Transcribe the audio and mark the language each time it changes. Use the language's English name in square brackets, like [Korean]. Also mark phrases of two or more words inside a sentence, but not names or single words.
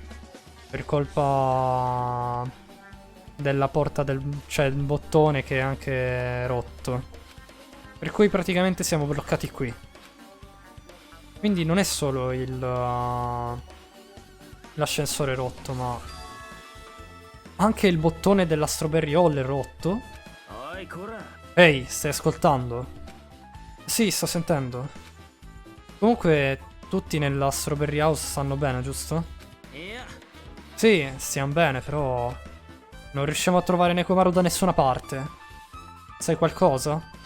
[Italian] Per colpa della porta cioè il bottone che è anche rotto. Per cui praticamente siamo bloccati qui. Quindi non è solo l'ascensore rotto, ma anche il bottone della Strawberry Hall è rotto. [Japanese] おいこら [Italian] Ehi, stai ascoltando? Sì, sto sentendo. Comunque, tutti nella Strawberry House stanno bene, giusto? [Japanese] いや [Italian] Sì, stiamo bene, però non riusciamo a trovare Nekomaru da nessuna parte. Sai qualcosa?